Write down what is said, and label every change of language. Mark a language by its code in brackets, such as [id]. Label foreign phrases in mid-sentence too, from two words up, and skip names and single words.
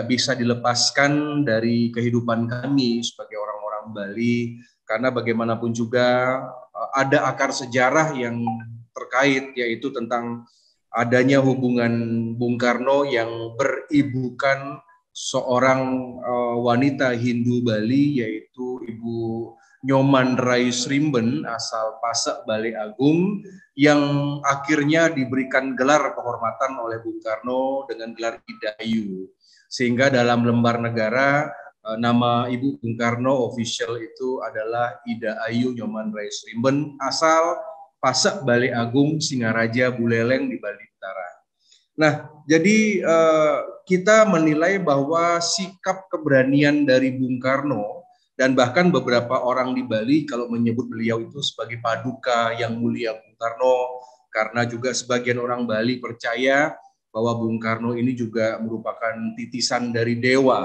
[id] bisa dilepaskan dari kehidupan kami sebagai orang-orang Bali, karena bagaimanapun juga ada akar sejarah yang terkait, yaitu tentang adanya hubungan Bung Karno yang beribukan seorang wanita Hindu Bali, yaitu Ibu Nyoman Raisrimben asal Pasek Bale Agung, yang akhirnya diberikan gelar kehormatan oleh Bung Karno dengan gelar Ida Ayu. Sehingga dalam lembar negara nama Ibu Bung Karno official itu adalah Ida Ayu Nyoman Raisrimben asal Pasek Bale Agung, Singaraja, Buleleng di Bali Utara. Nah, jadi kita menilai bahwa sikap keberanian dari Bung Karno dan bahkan beberapa orang di Bali kalau menyebut beliau itu sebagai paduka yang mulia Bung Karno, karena juga sebagian orang Bali percaya bahwa Bung Karno ini juga merupakan titisan dari dewa.